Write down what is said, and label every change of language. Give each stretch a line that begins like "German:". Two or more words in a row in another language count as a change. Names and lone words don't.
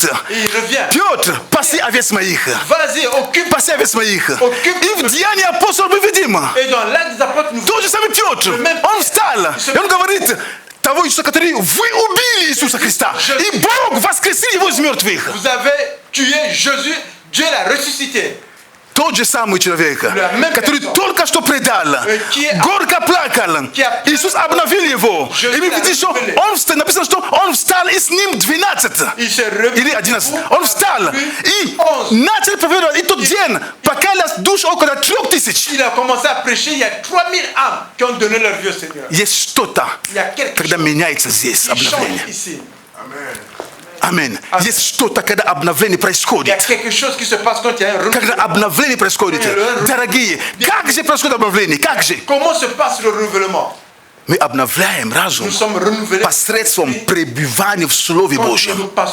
Russian: Петр, паси овец моих. Паси овец моих. И в Деянии апостолов мы видим. Тот же самый Петр, он встал. И он говорит, того Иисуса, который вы убили Иисуса Христа. И Бог воскресил его из мертвых.
French: Vous avez tué Jésus, Dieu l'a ressuscité.
Russian: Тот же самый человек, который только что предал, горько плакал. Иисус обновил его. И мы видим, что он встал, написано, что он встал, и с ним 12 или 11. Он встал и начал проповедовать. И тот день покаялась душ около 3000.
French: Il a commencé à prêcher, il y a 3000 âmes qui ont donné leur vie au Seigneur.
Russian: Есть что-то, когда меняется здесь обновление. Аминь. Есть что-то, когда обновление происходит. Когда обновление происходит. Дорогие, как же происходит обновление? Как же? Мы обновляем разум посредством пребывания в Слове Божьем.